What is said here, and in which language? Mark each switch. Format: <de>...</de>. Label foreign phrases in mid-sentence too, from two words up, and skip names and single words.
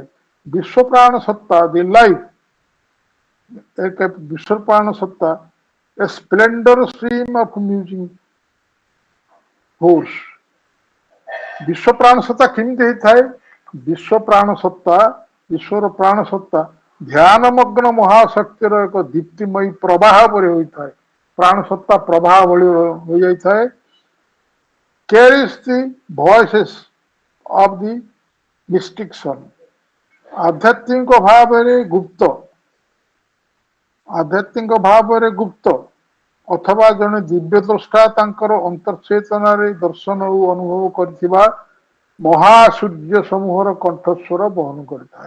<or>ବିଶ୍ୱ ପ୍ରାଣ ସତ୍ତା,</or> <en>the life,</en> <or>ଏକ ବିଶ୍ୱ ପ୍ରାଣ ସତ୍ତା,</or> <en>a splendour stream of music force.</en> <or>ବିଶ୍ୱ ପ୍ରାଣ ସତ୍ତା କେମିତି ହେଇଥାଏ? ବିଶ୍ୱ ପ୍ରାଣ ସତ୍ତା, ଈଶ୍ୱର ପ୍ରାଣ ସତ୍ତା ଧ୍ୟାନମଗ୍ନ ମହାଶକ୍ତିର ଏକ ଦୀପ୍ତିମୟୀ ପ୍ରବାହ ପରି ହୋଇଥାଏ। ପ୍ରାଣ ସତ୍ତା ପ୍ରବାହ ଭଳି ହୋଇଯାଇଥାଏ।</or> <en>carries the voices of the mystic son।</en> <or>ଆଧ୍ୟାତ୍ମିକ ଭାବରେ ଗୁପ୍ତ, ଆଧ୍ୟାତ୍ମିକ ଭାବରେ ଗୁପ୍ତ ଅଥବା ଜଣେ ଦିବ୍ୟ ଦ୍ରଷ୍ଟା ତାଙ୍କର ଅନ୍ତର୍ଚେତନାରେ ଦର୍ଶନ ଓ ଅନୁଭବ କରିଥିବା ମହାସୂର୍ଯ୍ୟ ସମୂହର କଣ୍ଠସ୍ୱର ବହନ କରିଥାଏ।</or>